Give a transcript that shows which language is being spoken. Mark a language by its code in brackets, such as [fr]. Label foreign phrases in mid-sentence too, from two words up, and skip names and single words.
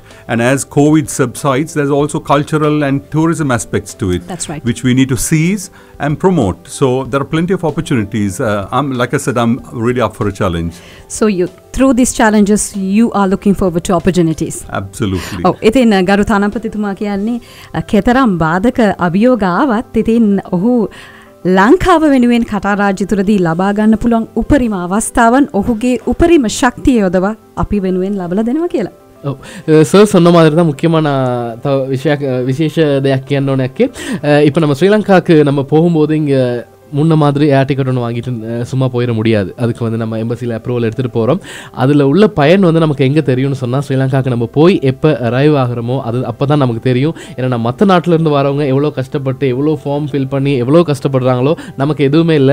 [en] And as COVID subsides, there's also cultural and tourism aspects to it. That's right. Which we need to seize and promote. So there are plenty of opportunities. Like I said, I'm really up for a challenge. So through these challenges, you are looking forward to opportunities. Absolutely. [si] ඉතින් ගරු තානාපතිතුමා කියන්නේ කෙතරම් බාධක අභියෝග ආවත් ඉතින් ඔහු ලංකාව වෙනුවෙන් කටා රාජ්‍ය තුරදී ලබා ගන්න පුළුවන් උපරිම අවස්ථාවන් ඔහුගේ උපරිම ශක්තිය යොදවා අපි වෙනුවෙන් ලබලා දෙනවා කියලා. [ta] சார் சொன்ன மாதிரி தான் முக்கியமான விசேஷ [si] දෙයක් කියන්න ඕනෑක්කේ [ta] இப்போ நம்ம ஸ்ரீலங்காவுக்கு நம்ம போகும்போது இங்கே முன்ன மாதிரி [en] air ticket [ta] ஒன்று வாங்கிட்டு சும்மா போயிட முடியாது. அதுக்கு வந்து நம்ம எம்பசியில் அப்ரூவல் எடுத்துகிட்டு போகிறோம். அதில் உள்ள பயன் வந்து நமக்கு எங்கே தெரியும்னு சொன்னால், ஸ்ரீலங்காவுக்கு நம்ம போய் எப்போ அரைவ் ஆகிறோமோ அப்போ தான் நமக்கு தெரியும். ஏன்னா மற்ற நாட்டிலேருந்து வரவங்க எவ்வளோ கஷ்டப்பட்டு எவ்வளோ [en] form fill [ta] பண்ணி எவ்வளோ கஷ்டப்படுறாங்களோ நமக்கு எதுவுமே இல்லை.